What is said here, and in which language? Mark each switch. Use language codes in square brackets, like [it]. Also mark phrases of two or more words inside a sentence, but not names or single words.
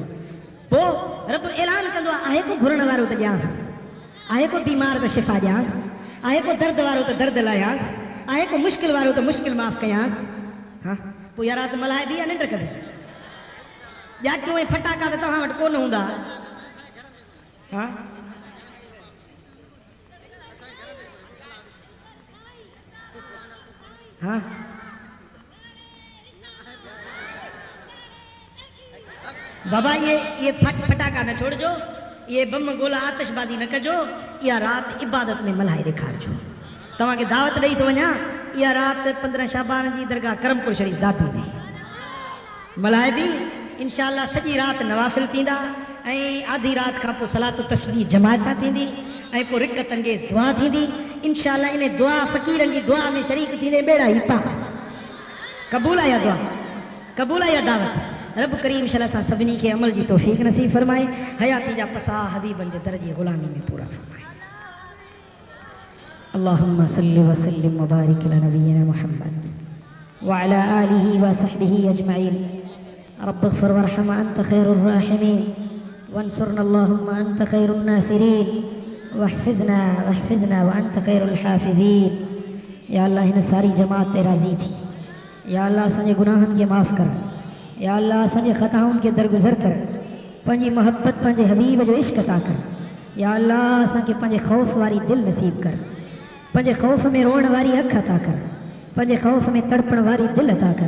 [sd] पोइ रब ऐलान कंदो आहे को घुरण वारो त ॾियांसि, आहे को बीमार त शिफ़ा ॾियांसि, आहे को दर्द वारो त दर्द लाहियांसि, आहे को मुश्किल वारो त मुश्किल माफ़ कयांसि। हा, पोइ इहा राति मल्हाए बि आहे निंड कॾहिं? ॼाटियूं ऐं फटाका त तव्हां वटि कोन हूंदा? हा, हा, बाबा ये फटाका न छोड़जो, ये बम गोला आतिशबाज़ी न कजो। इहा राति इबादत में मल्हाए ॾेखारिजो। तव्हांखे दावत ॾेई थो वञा, इहा राति 15 शाबान जी दरगाह करमपुर शरीफ़ दाबी में मल्हाए बि इंशाअल्लाह सॼी राति नवाफ़िल थींदा ऐं आधी राति खां पोइ सलात तस्बीह जमात सां थींदी ऐं पोइ रिकत अंगेज़ दुआ थींदी। इंशाअल्लाह इन दुआ फ़क़ीरनि जी दुआ में शरीक थींदे बेड़ा ई पार। क़बूल आहे इहा दुआ? क़बूल आहे इहा दावत? रब करीम शल सां सभिनी खे अमल जी तौफ़ीक़ नसीब फरमाए, हयाती जा पसा हबीबनि जे दर जी ग़ुलामी में पूरा फरमाए। [ar] اللهم صل وسلم وبارك على نبينا محمد وعلى آله وصحبه أجمعين. رب اغفر وارحم أنت خير الراحمين وانصرنا اللهم أنت خير الناصرين واحفظنا و أنت خير الحافظين. [sd] या अल्लाह हिन सारी जमात ते राज़ी थी। या अल्लाह असांजे गुनाहनि खे माफ़ कर। या अल्लाह असांजे ख़ताउनि खे दरगुज़र कर। पंहिंजी मोहब्बत पंहिंजे हबीब जो इश्क़ अता कर। या अल्लाह असांखे पंहिंजे ख़ौफ़ वारी दिलि नसीब कर। पंहिंजे ख़ौफ़ में रोअण वारी अखि अता कर। पंहिंजे ख़ौफ़ में तड़पण वारी दिलि अता कर।